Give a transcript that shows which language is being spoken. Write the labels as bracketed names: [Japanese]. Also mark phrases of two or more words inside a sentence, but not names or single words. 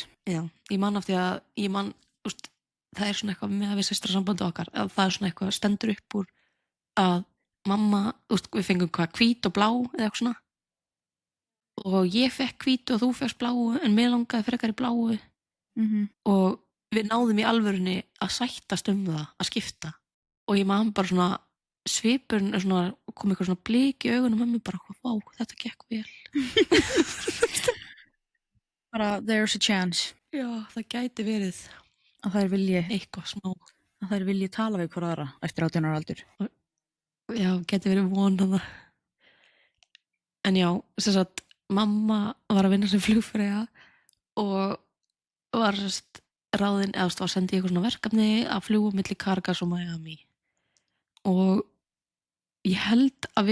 [Icelandic] Já, ég man eftir að úst, það er svona eitthvað með að við sestra sambandi okkar að það er svona eitthvað stendur upp úr að mamma, úst, við fengum hvað hvít og blá eða eitthvað svona og ég fekk hvítu og þú fekkst bláu en mér langaði frekar í bláu og við náðum í alvörunni að sættast það að skipta og ég man bara svona svipurinn svona, kom eitthvað svona blik í augunum og mér bara, vá, þetta gekk vel. Bara, [English] there's a chance. [Icelandic] Já, það gæti verið. Að það er vilji. Eitthvað smá. Að það er vilji tala við hver aðra eftir 18 ára aldur. Já, gæti verið vonað. En já, sem sagt, mamma var að vinna sem flugfreyja og var ráðin eða var sendið í eitthvað svona verkefni að fljúga milli Caracas og Miami og ég held að